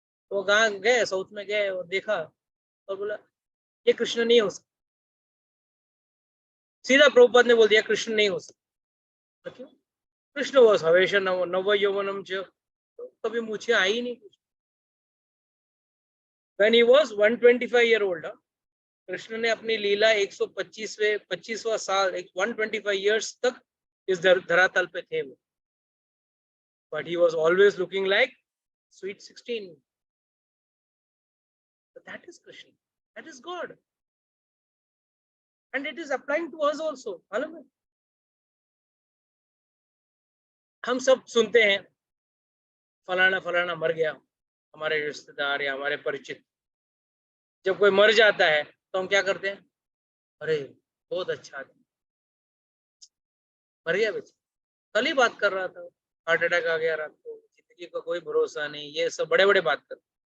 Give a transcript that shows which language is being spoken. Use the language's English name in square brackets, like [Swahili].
[Hindi] तो वहाँ गए, साउथ में गए और देखा और बोला ये कृष्ण नहीं हो सकता। सीधा प्रभुपाद ने बोल दिया कृष्ण नहीं हो सकता। क्यों? कृष्ण वॉज हवेशा [Sanskrit] नव यौवनम च, [Hindi] कभी मुझे आई नहीं कुछ। [English] When he was 125 year old, [Hindi] Krishna ने अपनी लीला 125वां साल 125 years तक इस धरातल पे थे वो, [English] but he was always looking like sweet 16. But that is Krishna, that is God, and it is applying to us also. [Hindi] मालूम है? हम सब सुनते हैं फलाना फलाना मर गया, हमारे रिश्तेदार या हमारे परिचित। जब कोई मर जाता है तो हम क्या करते हैं? अरे बहुत अच्छा आदमी मर गया, बेचारा कल ही बात कर रहा था, हार्ट अटैक आ गया रात को, जिंदगी का कोई भरोसा नहीं, ये सब बड़े बड़े बात करते।